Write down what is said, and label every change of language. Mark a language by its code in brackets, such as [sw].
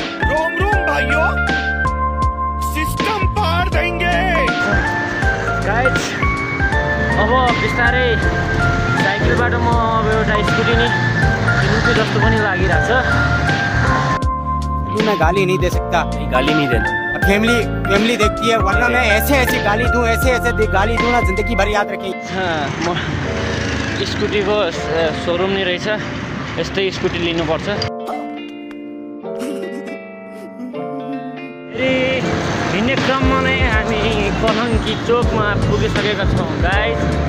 [hi] रोम रोम भाइयों, सिस्टम पार देंगे। [ne] गाइज अब बिस्तारै साइकलबाट म अब एउटा स्कुटी नै किन्छु जस्तो पनि लागिरहेछ। [hi] मैं गाली नहीं दे सकता, गाली नहीं देना। फैमिली देखती है, वरना मैं ऐसे गाली दूं, ऐसे गाली दूं ना जिंदगी भर याद रखें। [ne] म स्कुटीको सोरुम नै रहेछ, यस्तै स्कुटी लिनुपर्छ। फेरि हिँड्ने क्रममा नै हामी कलङ्की चोकमा पुगिसकेका छौँ गाइज।